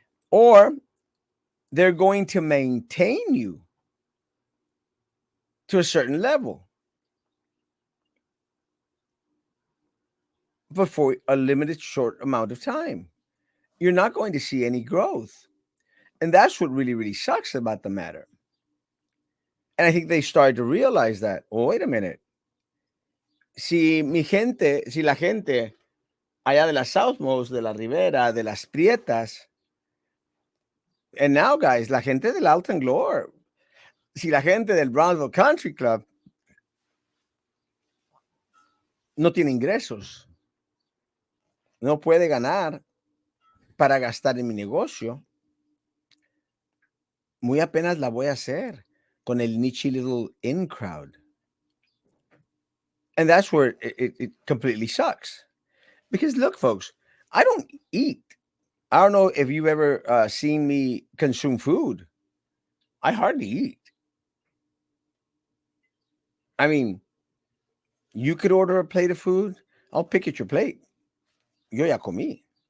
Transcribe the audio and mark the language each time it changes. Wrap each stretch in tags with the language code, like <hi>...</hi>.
<en>or they're going to maintain you to a certain level, but for a limited short amount of time. You're not going to see any growth. And that's what really, really sucks about the matter. And I think they started to realize that, oh, wait a minute.</en> <es>Si la gente allá de las Southmost, de la Ribera, de las Prietas,</es> <en>and now, guys,</en> <es>la gente del Alton Glore, si la gente del Brownsville Country Club no tiene ingresos, no puede ganar para gastar en mi negocio, muy apenas la voy a hacer con el</es> <en>niche little in crowd. And that's where it completely sucks. Because look, folks, I don't eat. I don't know if you've ever seen me consume food. I hardly eat. I mean, you could order a plate of food. I'll pick at your plate.</en> <es>Yo ya comí.</es>